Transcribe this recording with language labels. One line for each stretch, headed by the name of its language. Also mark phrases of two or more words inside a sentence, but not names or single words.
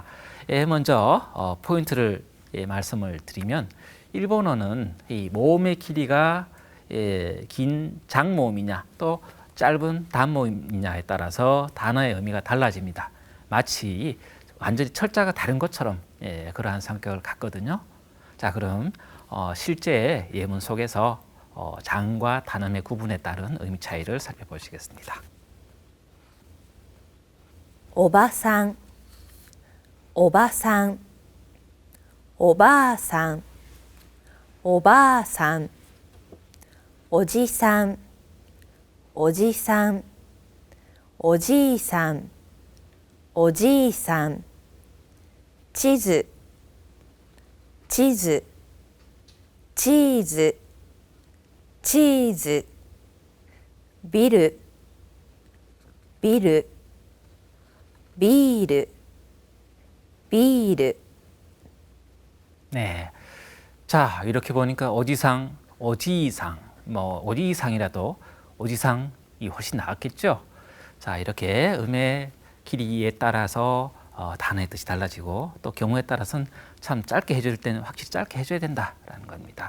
Korean: 먼저 포인트를 말씀을 드리면 일본어는 이 모음의 길이가 긴 장모음이냐 또 짧은 단모음이냐에 따라서 단어의 의미가 달라집니다. 마치 완전히 철자가 다른 것처럼 그러한 성격을 갖거든요. 자, 그럼 실제 예문 속에서 장과 단음의 구분에 따른 의미 차이를 살펴보시겠습니다.
Japanese: おばさんおばさんおばあさんおばあさんおじさんおじさんおじいさんおじいさん地図地図チーズチーズビルビルビールビール
Korean: 네. 자, 이렇게 보니까 어지상, 어지이상, 뭐 어지이상이라도 어지상이 훨씬 나았겠죠. 자, 이렇게 음의 길이에 따라서 단어의 뜻이 달라지고 또 경우에 따라서는 참 짧게 해줄 때는 확실히 짧게 해줘야 된다라는 겁니다.